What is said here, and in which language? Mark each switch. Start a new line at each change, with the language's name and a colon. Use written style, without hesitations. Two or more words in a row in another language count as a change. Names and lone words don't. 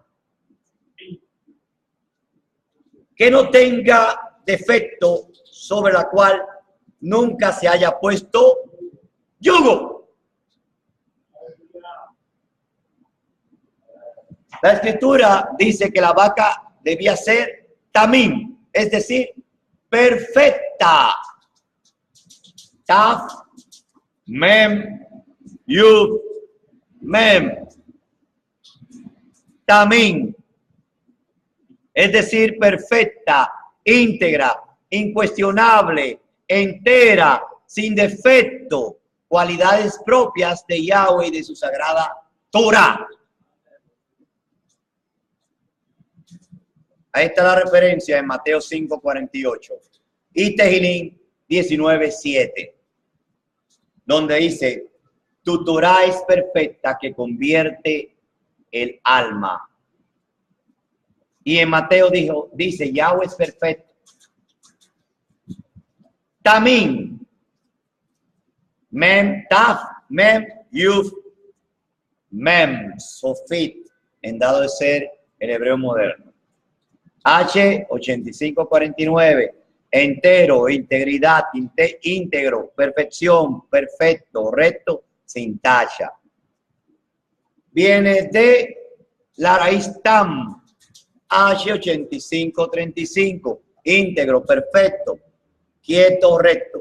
Spanish: Que no tenga defecto, sobre la cual nunca se haya puesto yugo. La escritura dice que la vaca debía ser tamim, es decir, perfecta.
Hebrew: תו, מם, יוד, מם.
Spanish: Tamim. Es decir, perfecta, íntegra, incuestionable, entera, sin defecto, cualidades propias de Yahweh y de su sagrada Torah. Ahí está la referencia en Mateo 5:48 y Tehilín 19:7, donde dice, tu Torah es perfecta que convierte el alma. Y en Mateo dice, Yahweh es perfecto.
Hebrew: תמים, מם, תו, מם, יוף, מם, סופית,
Spanish: en dado de ser el hebreo moderno. H8549, entero, integridad, íntegro, perfección, perfecto, recto, sin tacha. Viene de la raíz tam, H8535, íntegro, perfecto, quieto, recto.